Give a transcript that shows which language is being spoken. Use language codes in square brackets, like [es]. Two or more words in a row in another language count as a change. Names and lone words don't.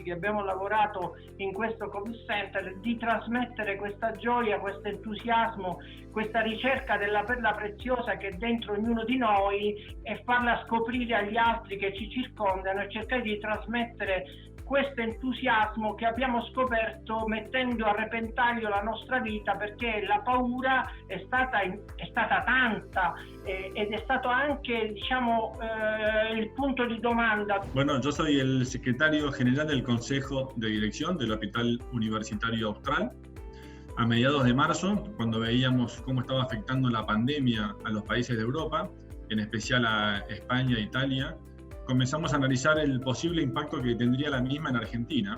[it] che abbiamo lavorato in questo Covid Center, è di trasmettere questa gioia, questo entusiasmo, questa ricerca della perla preziosa che è dentro ognuno di noi e farla scoprire agli altri che ci circondano e cercare di trasmettere questo entusiasmo che abbiamo scoperto mettendo a repentaglio la nostra vita, perché la paura è stata tanta ed è stato anche, diciamo, il punto di domanda. [es] Bueno, yo soy el secretario general del Consejo de Dirección del Hospital Universitario Austral. A mediados de marzo, cuando veíamos cómo estaba afectando la pandemia a los países de Europa, en especial a España e Italia, comenzamos a analizar el posible impacto que tendría la misma en Argentina.